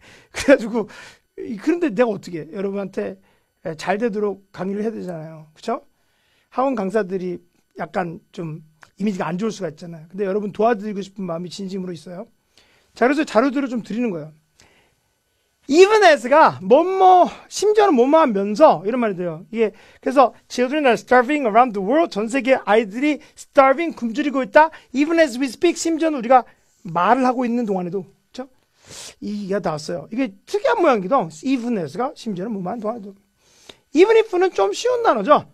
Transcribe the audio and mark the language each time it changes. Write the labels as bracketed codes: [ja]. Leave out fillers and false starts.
[ko] 그래가지고 그런데 내가 어떻게 해? 여러분한테 잘 되도록 강의를 해야 되잖아요. 그렇죠? 학원 강사들이 약간 좀 이미지가 안 좋을 수가 있잖아요. 근데 여러분 도와드리고 싶은 마음이 진심으로 있어요. 자, 그래서 자료들을 좀 드리는 거예요. even as가 심지어는 뭐뭐하면서 이런 말이 돼요. 이게 그래서 [en] children are starving around the world. [ko] 전 세계 아이들이 starving 굶주리고 있다. [en] even as we speak. [ko] 심지어는 우리가 말을 하고 있는 동안에도 그렇죠? 이게 나왔어요. 이게 특이한 모양이거든. even as가 심지어는 뭐뭐한 동안에도. even if는 좀 쉬운 단어죠.